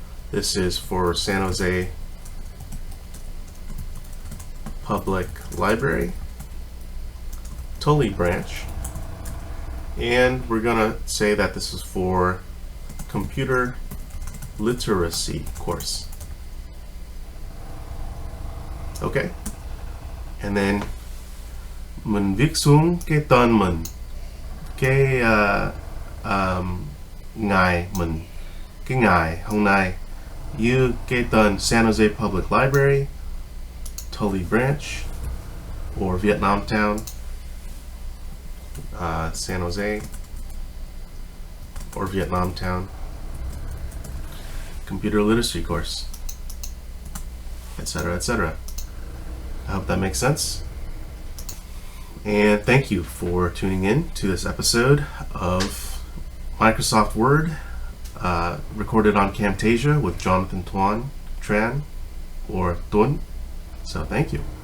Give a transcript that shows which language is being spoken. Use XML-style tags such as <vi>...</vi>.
<en>This is for San Jose Public Library, Tully branch, and we're gonna say that this is for computer literacy course. Okay, and then</en> <vi>mình viết xuống cái tên mình, cái ngày mình, cái ngày hôm nay, như cái tên San Jose Public Library, Tully branch, or Vietnam Town,</vi> <en>San Jose, or Vietnam Town, computer literacy course, etc., etc. I hope that makes sense. And thank you for tuning in to this episode of Microsoft Word, recorded on Camtasia with Jonathan Tuan Tran, or Tuan. So thank you.</en>